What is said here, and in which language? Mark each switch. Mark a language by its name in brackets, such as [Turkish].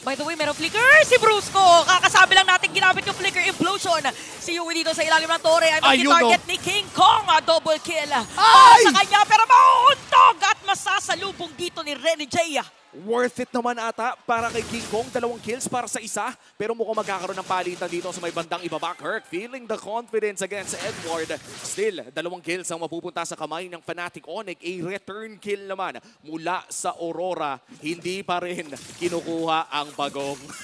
[Filipino] By the way, merong flicker si Brusco. Kakasabi lang natin ginamit yung flicker implosion. Si Yui dito sa ilalim ng tore ay mag-target ni King Kong. Double kill. Sa kanya pero mauuntog at masasalubong dito ni Renny J. Worth it naman ata para kay King Kong. 2 kills para sa isa. Pero mukhang magkakaroon ng palitan dito sa may bandang ibaba. [English] Kirk feeling the confidence against Edward. [Filipino] Still, 2 kills ang mapupunta sa kamay ng Fnatic Onyx. [English] A return kill [Filipino] naman mula sa Aurora. Hindi pa rin kinukuha ang bagong.